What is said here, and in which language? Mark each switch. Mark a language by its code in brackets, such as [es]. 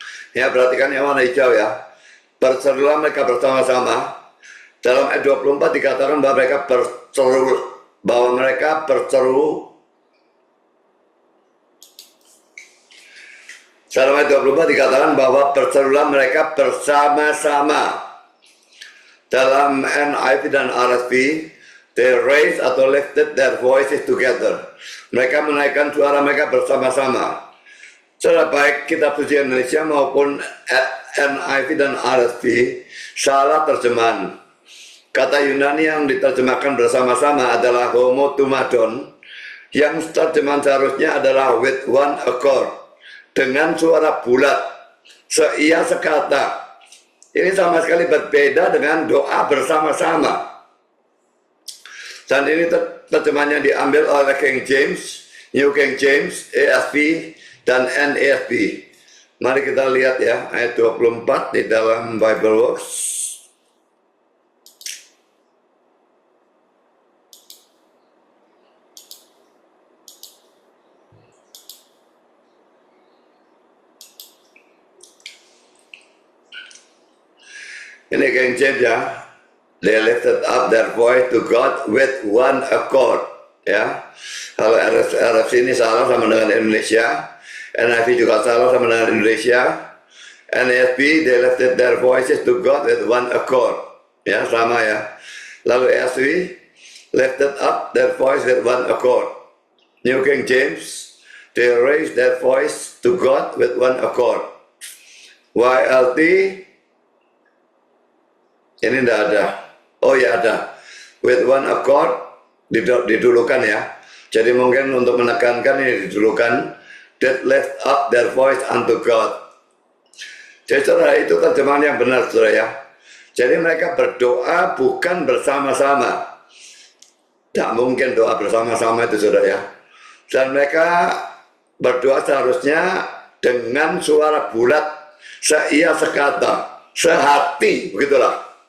[id] Ya, perhatikan yang warna hijau ya. Berserulah mereka bersama-sama. Dalam ayat 24 dikatakan bahwa mereka berseru. Dalam ayat 24 dikatakan bahwa berserulah mereka bersama-sama. Dalam NIV dan RSV, they raised atau lifted their voices together. Mereka menaikkan suara mereka bersama-sama. Secara baik kitab suci Indonesia maupun NIV dan RSV salah terjemahan. Kata Yunani yang diterjemahkan bersama-sama adalah homotumadon, yang terjemahan seharusnya adalah with one accord, dengan suara bulat, seia sekata. Ini sama sekali berbeda dengan doa bersama-sama. Dan ini terjemahannya diambil oleh King James, New King James, ESV, dan NASB. Mari kita lihat ya, ayat 24 di dalam Bible Works. Ini King James ya. [en] They lifted up their voice to God with one accord. [id] Ya. Kalau RF ini salah sama dengan Indonesia. NIV juga salah sama dengan Indonesia. [en] NASB, they lifted their voices to God with one accord. Ya, sama ya. Lalu ESV, lifted up their voice with one accord. New King James, they raised their voice to God with one accord. [id] YLT, ini tidak ada. Oh ya ada. [en] With one accord didulukan ya. [id] Jadi mungkin untuk menekankan ini didulukan. [en] That lift up their voice unto God. [id] Jadi saudara, itu terjemahan yang benar saudara ya. Jadi mereka berdoa bukan bersama-sama. Tidak mungkin doa bersama-sama itu saudara ya. Dan mereka berdoa seharusnya dengan suara bulat, seia sekata, sehati, begitulah.